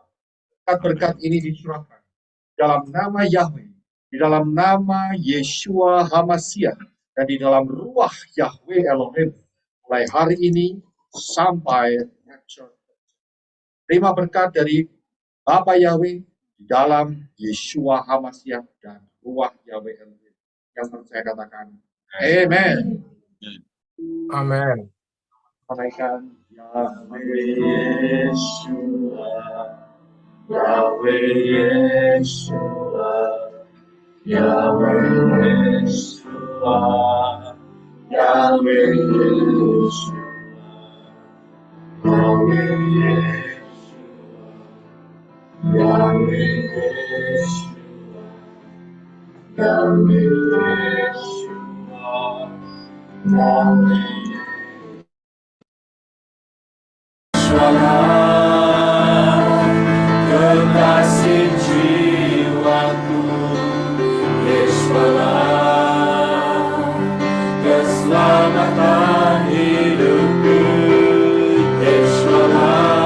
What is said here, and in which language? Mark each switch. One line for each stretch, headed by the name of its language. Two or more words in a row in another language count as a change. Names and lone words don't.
Indonesian: Berkat-berkat ini dicurahkan dalam nama Yahweh, di dalam nama Yeshua Hamasiah, dan di dalam ruah Yahweh Elohim, mulai hari ini sampai rapture. Terima berkat dari Bapa Yahweh di dalam Yeshua Hamasiah dan ruah Yahweh Elohim. Yang percaya katakan, Amen. Amin. Sampaikan Yahweh Yeshua, Yahweh Yeshua, Yahweh Yeshua, Yahweh Yeshua, Yahweh Yeshua, Yahweh Yeshua, Yahweh Yeshua, Yahweh kekasih jiwaku, Yeshua, keselamatan hidupku, Yeshua,